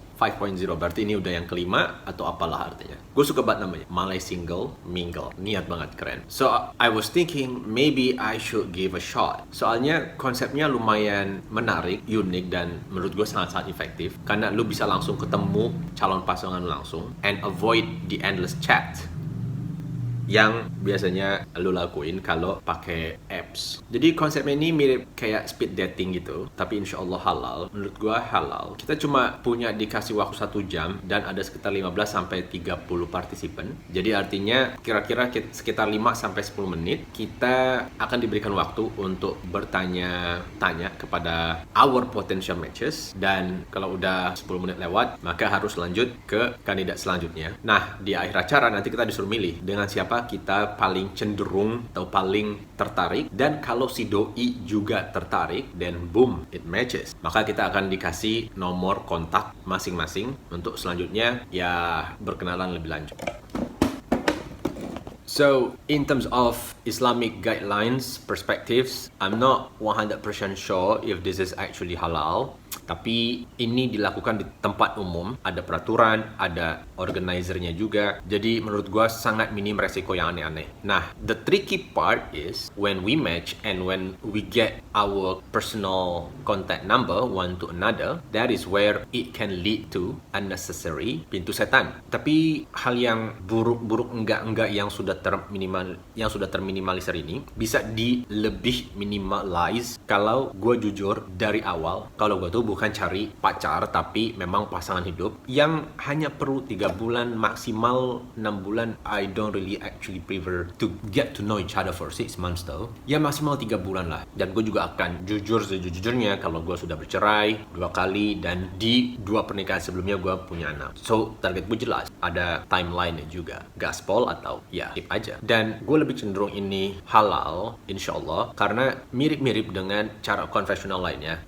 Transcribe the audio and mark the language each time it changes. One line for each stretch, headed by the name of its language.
Indonesian: 5.0 berarti ini udah yang kelima atau apalah artinya. Gue suka banget namanya Malay Single Mingle. Niat banget, keren.
English: So I was thinking maybe I should give a shot.
Indonesian: Soalnya konsepnya lumayan menarik, unik, dan menurut gue sangat-sangat efektif. Karena lu bisa langsung ketemu calon pasangan langsung
English: and avoid the endless chat
Indonesian: yang biasanya lu lakuin kalau pakai apps. Jadi konsepnya ini mirip kayak speed dating gitu, tapi insya Allah halal. Menurut gua halal. Kita cuma punya dikasih waktu 1 jam dan ada sekitar 15-30 partisipan. Jadi artinya kira-kira sekitar 5-10 menit kita akan diberikan waktu untuk bertanya-tanya kepada
English: our potential matches,
Indonesian: dan kalau udah 10 menit lewat maka harus lanjut ke kandidat selanjutnya. Nah, di akhir acara nanti kita disuruh milih dengan siapa kita paling cenderung atau paling tertarik, dan kalau si doi juga tertarik,
English: then boom, it matches.
Indonesian: Maka kita akan dikasih nomor kontak masing-masing untuk selanjutnya ya berkenalan lebih lanjut.
English: So, in terms of Islamic guidelines, perspectives, I'm not 100% sure if this is actually halal.
Indonesian: Tapi ini dilakukan di tempat umum, ada peraturan, ada organizernya juga. Jadi menurut gua sangat minim resiko yang aneh-aneh.
English: Nah, the tricky part is when we match and when we get our personal contact number one to another, that is where it can lead to unnecessary
Indonesian: pintu setan. Tapi hal yang buruk-buruk enggak yang sudah terminimalisir ini bisa lebih minimalize kalau gue jujur dari awal kalau gue tuh bukan cari pacar, tapi memang pasangan hidup yang hanya perlu 3 bulan, maksimal 6 bulan.
English: I don't really actually prefer to get to know each other for 6 months though.
Indonesian: Ya maksimal 3 bulan lah. Dan gue juga akan jujur sejujurnya kalau gue sudah bercerai 2 kali dan di 2 pernikahan sebelumnya gue punya anak. So target gue jelas, ada timeline-nya juga. Gaspol atau ya tip aja. Dan gue lebih cenderung ini halal insyaallah karena mirip-mirip dengan cara konvensional lainnya.